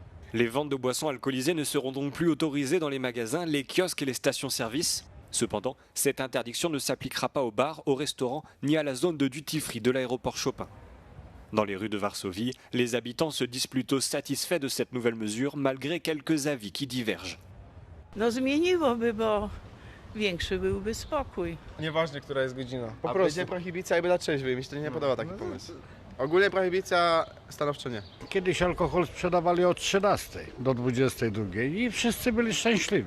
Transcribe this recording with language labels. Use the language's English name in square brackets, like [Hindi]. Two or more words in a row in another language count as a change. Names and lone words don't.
[French] Les ventes de boissons alcoolisées ne seront donc plus autorisées dans les magasins, les kiosques et les stations-service. Cependant, cette interdiction ne s'appliquera pas aux bars, aux restaurants ni à la zone de duty-free de l'aéroport Chopin. Dans les rues de Varsovie, les habitants se disent plutôt satisfaits de cette nouvelle mesure, malgré quelques avis qui divergent. [Polish] No zmieniłoby, bo większy byłby spokój. Nieważne, która jest godzina. Po prostu. Będzie prohibicja jakby dla trzeźwych. Mi się to nie podoba taki pomysł. Ogólnie prohibicja stanowczo nie. Kiedyś alkohol sprzedawali od 13 do 22 i wszyscy byli szczęśliwi.